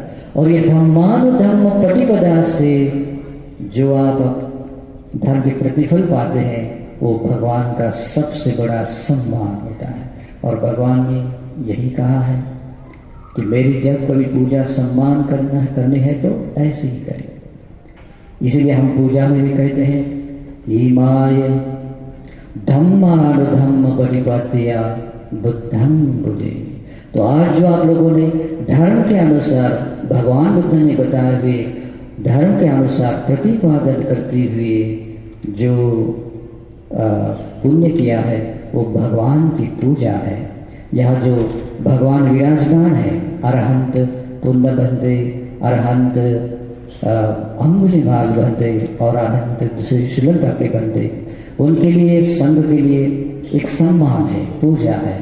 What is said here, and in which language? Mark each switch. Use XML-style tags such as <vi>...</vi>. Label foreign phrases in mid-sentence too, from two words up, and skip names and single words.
<hi>और ये</hi> <pi>धम्मानुधम्म पटिपदा</pi> <hi>से जो आप धर्म के प्रतिफल पाते हैं वो भगवान का सबसे बड़ा सम्मान होता है। और भगवान ने यही कहा है कि मेरी जब कभी पूजा सम्मान करनी है तो ऐसे ही करें। इसलिए हम पूजा में भी कहते हैं</hi> <pi>ईमाय धम्मानुधम्म पटिपत्या बुद्धं भुजे।</pi> <hi>तो आज जो आप लोगों ने धर्म के अनुसार भगवान बुद्ध ने बताए हुए धर्म के अनुसार प्रतिपादन करते हुए जो पुण्य किया है वो भगवान की पूजा है। यहाँ जो भगवान विराजमान है, अरहंत पुण्य बंदे, अरहंत अंगुलीमाल बंदे और अरहंत दूसरे श्रीलंका के बंदे, उनके लिए संघ के लिए एक सम्मान है, पूजा है।</hi>